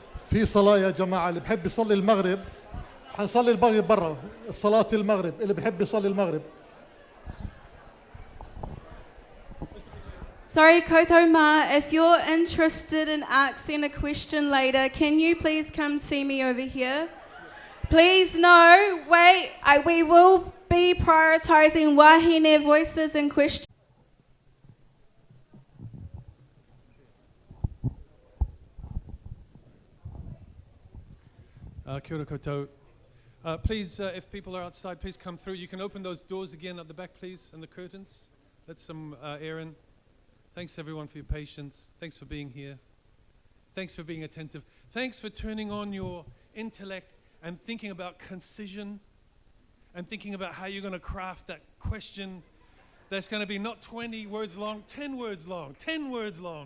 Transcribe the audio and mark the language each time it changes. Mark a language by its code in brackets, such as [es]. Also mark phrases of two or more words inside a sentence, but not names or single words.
[ar] في صلاة يا جماعة، اللي بحب يصلي المغرب حنصلي المغرب برا، صلاة المغرب اللي بحب يصلي المغرب. [en] Sorry, Kotoma, if you're interested in asking a question later, can you please come see me over here? Please no, wait, we will be prioritising wahine voices and questions. [mi] Kia ora koutou. [en] Please, if people are outside, please come through. You can open those doors again at the back, please, and the curtains. Let some air in. Thanks, everyone, for your patience. Thanks for being here. Thanks for being attentive. Thanks for turning on your intellect and thinking about concision and thinking about how you're going to craft that question that's going to be not 20 words long, 10 words long, 10 words long.